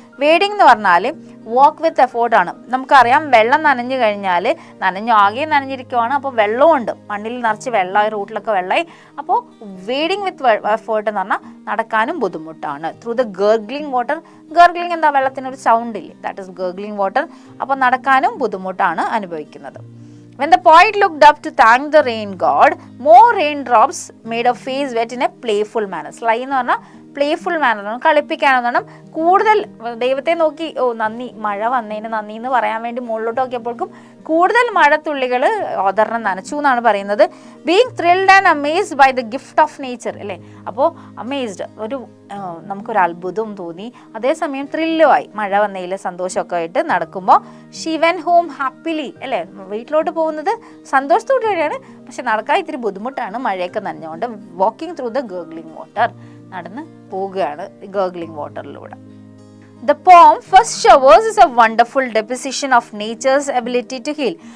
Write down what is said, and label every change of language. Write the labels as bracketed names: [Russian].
[Malayalam] Wading എന്ന് പറഞ്ഞാൽ വാക്ക് വിത്ത് എഫോർട്ടാണ്. നമുക്കറിയാം വെള്ളം നനഞ്ഞു കഴിഞ്ഞാൽ ആകെ നനഞ്ഞിരിക്കുവാണ്, അപ്പോൾ വെള്ളമുണ്ട്, മണ്ണിൽ നിറച്ച് വെള്ളമായി, റൂട്ടിലൊക്കെ വെള്ളമായി. അപ്പോൾ വേഡിങ് വിത്ത് എഫോർട്ട് എന്ന് പറഞ്ഞാൽ നടക്കാനും ബുദ്ധിമുട്ടാണ്. [English] Through the gargling water. Gargling [Malayalam] എന്താ, വെള്ളത്തിനൊരു സൗണ്ട് ഇല്ലേ, [English] That is gargling water. [Malayalam] അപ്പോൾ നടക്കാനും ബുദ്ധിമുട്ടാണ് അനുഭവിക്കുന്നത്. [English] When the poet looked up to thank the rain god, more raindrops made a face wet in a playful manner. Sly എന്ന് പറഞ്ഞാൽ [Malayalam] playful മാനറിലാണ്, കളിപ്പിക്കാനെന്നാണ്. കൂടുതൽ ദൈവത്തെ നോക്കി നന്ദി, മഴ വന്നതിന് നന്ദി എന്ന് പറയാൻ വേണ്ടി മുകളിലോട്ട് നോക്കിയപ്പോഴേക്കും കൂടുതൽ മഴത്തുള്ളികൾ ഓദറിനെ നനച്ചു എന്നാണ് പറയുന്നത്. [English] being thrilled and amazed by the gift of nature [Malayalam] അല്ലേ. അപ്പോൾ അമേസ്ഡ്, നമുക്കൊരു അത്ഭുതവും തോന്നി, അതേസമയം ത്രില്ലുമായി, മഴ വന്നതിൽ സന്തോഷമൊക്കെ ആയിട്ട് നടക്കുമ്പോൾ. [English] she went home happily [Malayalam] അല്ലേ, വീട്ടിലോട്ട് പോകുന്നത് സന്തോഷത്തോടെയാണ്, പക്ഷെ നടക്കാൻ ഇത്തിരി ബുദ്ധിമുട്ടാണ് മഴയൊക്കെ നനഞ്ഞുകൊണ്ട്. [English] walking through the gargling water, [Malayalam] നടന്ന് പോവുകയാണ് gurgling വാട്ടറിലൂടെ. [English] The poem First Showers is a wonderful deposition of nature's ability to heal.